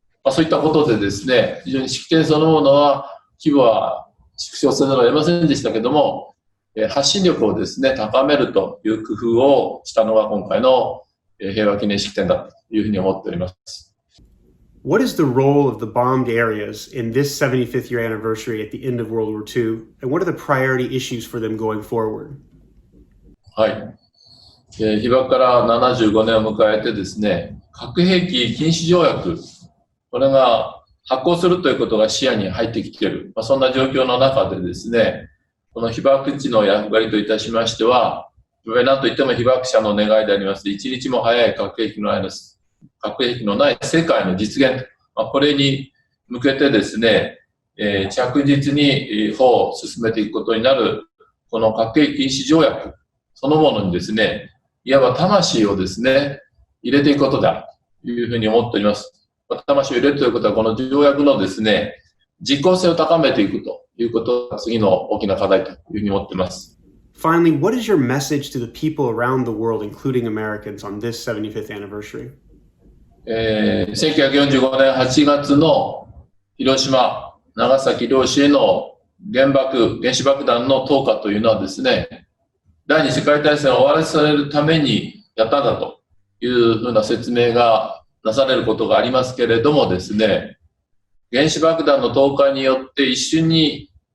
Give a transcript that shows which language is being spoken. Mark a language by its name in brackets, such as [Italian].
[Japanese] そういったことでですね、非常に式典そのものは規模は縮小せざるを得ませんでしたけども、発信力をですね、高めるという工夫をしたのが今回の平和記念式典だというふうに思っております。 [English] What is the role of the bombed areas in this 75th year anniversary at the end of World War II, and what are the priority issues for them going forward? [Japanese] はい。被爆から75年を迎えてですね、核兵器禁止条約、これが発行するということが視野に入ってきている。そんな状況の中でですね、この被爆地の役割といたしましては、何といっても被爆者の願いであります。一日も早い核兵器のない世界の実現、これに向けてですね、着実に歩を進めていくことになる、この核兵器禁止条約そのものにですね、いわば魂をですね、入れていくことだというふうに思っております。魂を入れるということは、この条約のですね、実効性を高めていくということが次の大きな課題というふうに思っています。 [English] Finally, what is your message to the people around the world, including Americans, on this 75th anniversary? [Japanese] 1945年8月の広島、長崎両市への原子爆弾の投下というのはですね、第二次世界大戦を終わらせるためにやったんだというふうな説明がなされることがありますけれどもですね、原子爆弾の投下によって一瞬に